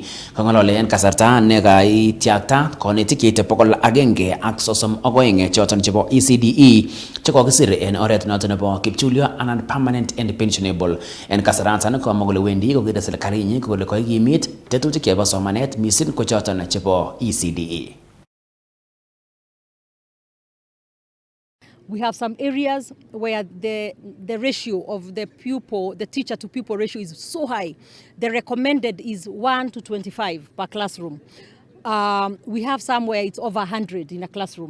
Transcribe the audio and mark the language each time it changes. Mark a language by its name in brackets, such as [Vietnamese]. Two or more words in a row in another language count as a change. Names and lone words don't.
[Kalenjin] Kongolole en kasarta ne kaitiakta konetik cheite 132 choton chebo ECDE chekokisir en oret noton nebo kipchulyo anan [English] permanent and pensionable. [Kalenjin] En kasaratan komwa kole wendi kokere serikalinyin kole koigimit tetutik chebo somanet mising ko choton chebo ECDE. [English] We have some areas where the ratio of the teacher to pupil ratio is so high. The recommended is 1 to 25 per classroom. We have some where it's over 100 in a classroom.